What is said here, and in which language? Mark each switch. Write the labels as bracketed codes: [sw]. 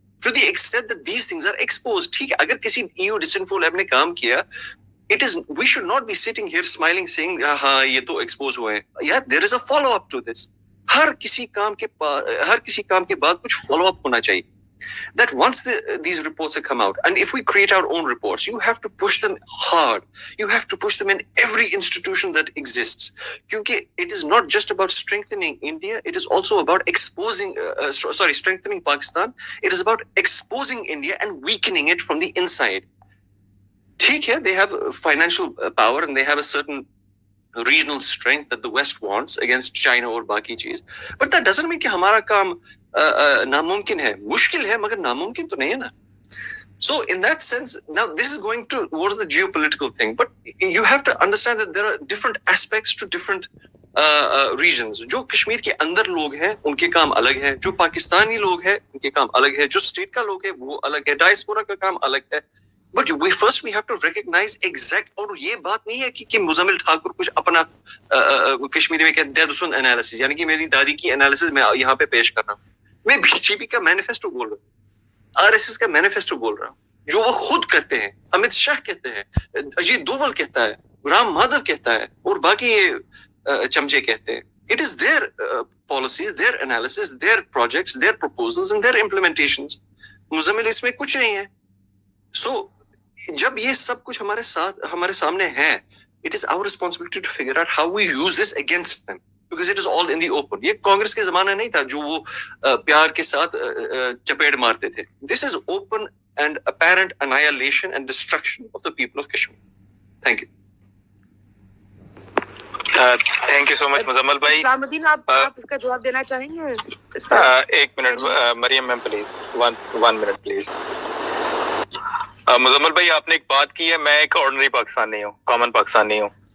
[en] To the extent that these things are exposed. [hi] ठीक है, अगर किसी EU Disinfo Lab ने काम किया, [en] we should not be sitting here smiling saying [hi] हाँ ये तो expose हुए हैं. [en] Yeah, there is a follow up to this. [hi] हर किसी काम के बाद कुछ follow up होना चाहिए. [en] That once these reports have come out, and if we create our own reports, you have to push them hard. You have to push them in every institution that exists. Because it is not just about strengthening India, it is also about strengthening Pakistan. It is about exposing India and weakening it from the inside. [hi] ठीक है, [en] they have financial power and they have a certain regional strength that the West wants against China [hi] और बाकी चीज. [en] But that doesn't mean [hi] कि हमारा काम नामुमकिन है. मुश्किल है मगर नामुमकिन तो नहीं है ना. [en] So in that sense, now this is going towards the geopolitical thing, but you have to understand that there are different aspects to different regions. [hi] जो कश्मीर के अंदर लोग हैं उनके काम अलग है, जो पाकिस्तानी लोग हैं उनके काम अलग है, जो स्टेट का लोग है वो अलग है, डायस्पोरा का काम अलग है. [en] But we have to recognize exact. [hi] और ये बात नहीं है कि मुजम्मिल ठाकुर कुछ अपना कश्मीरी में कहते हैं एनालिसिस, यानी कि मेरी दादी की एनालिसिस मैं यहाँ पे पेश कर रहा हूँ. मैं बीजेपी का मैनिफेस्टो बोल रहा हूँ, आरएसएस का मैनिफेस्टो बोल रहा हूँ, जो वो खुद कहते हैं, अमित शाह कहते हैं, अजीत डोवल कहता है, राम माधव कहता है और बाकी ये चमचे कहते हैं. [en] It is their policies, their analysis, their projects, their proposals and their implementations. [hi] Muzammil इसमें कुछ नहीं है. [en] So [hi] जब ये सब कुछ हमारे सामने है, [en] it is our responsibility to figure out how we use this against them, because it is all in the open. [hi] ये कांग्रेस के जमाना नहीं था जो वो प्यार के साथ चपेट मारते थे. [en] This is open and apparent annihilation and destruction of the people of Kashmir. Thank you. Thank you so much Muzammil भाई. [hi] इस्लामुद्दीन, आप इसका जवाब देना चाहेंगे? एक minute Maryam ma'am please, [en] One minute please. [hi] Muzammil भाई, आपने एक बात की है, मैं एक ऑर्डिनरी पाकिस्तानी हूँ, कॉमन पाकिस्तानी हूँ.